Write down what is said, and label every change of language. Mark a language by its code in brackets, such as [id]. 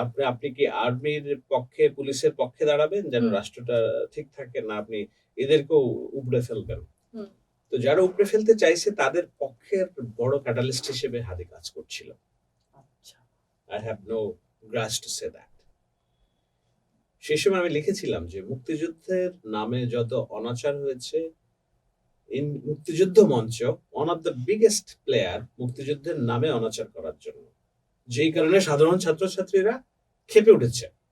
[bn] আপনি কি আর্মির পক্ষে, পুলিশের পক্ষে দাঁড়াবেন যেন রাষ্ট্রটা ঠিক থাকে, না আপনি এদেরকেও উপড়ে ফেলবেন? তো যারা উপড়ে ফেলতে চাইছে তাদের পক্ষের বড় ক্যাটালিস্ট হিসেবে হাদি কাজ করছিল। [en] I have no grudge to say that. [bn] সেই সময় আমি লিখেছিলাম যে মুক্তিযুদ্ধের নামে যত অনাচার হয়েছে, মুক্তিযুদ্ধ মঞ্চ one of the biggest player মুক্তিযুদ্ধের নামে অনাচার করার জন্য, যেই কারণে সাধারণ ছাত্রছাত্রীরা ক্ষেপে উঠেছে।